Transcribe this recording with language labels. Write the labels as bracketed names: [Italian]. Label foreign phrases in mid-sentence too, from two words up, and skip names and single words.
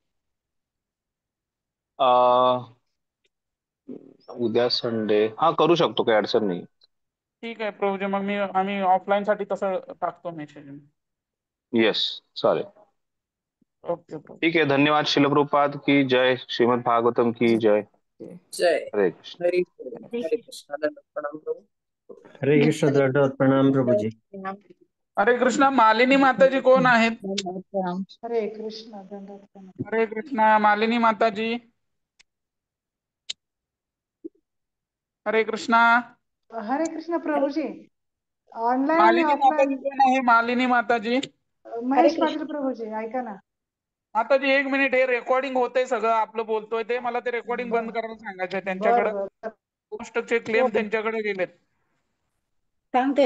[Marathi] उद्या संडे, हा करू शकतो, काही अडचण नाही. ठीक आहे प्रभूजी, मग आम्ही ऑफलाईन साठी तसं टाकतो मेसेज. येस, चालेल. ओके प्रभू. ठीक आहे, धन्यवाद. [Hindi] शिलप्रभुपाद की जय, श्रीमद भागवतम की जय. जय [Marathi] हरे कृष्ण. हरे हरे कृष्णा। दंडवत प्रणाम प्रभु। हरे कृष्ण, दंडवत प्रणाम प्रभुजी। हरे कृष्णा. मालिनी माताजी कोण आहेत? हरे कृष्ण, दंडवत प्रणाम. हरे कृष्णा. मालिनी माताजी. हरे कृष्णा. हरे कृष्ण प्रभूजी, ऑनलाईन आणि मालिनी माताजी ऑफलाईन. कोण आहे? मालिनी माताजी. महेश पाटील प्रभूजी, ऐका ना. माताजी, 1 मिनिट, हे रेकॉर्डिंग होतंय, सगळं आपलं बोलतोय ते. मला ते रेकॉर्डिंग बंद करायला सांगायचंय बर त्यांच्याकडे. बर, पोस्टचे क्लेम त्यांच्याकडे गेलेत. सांगते.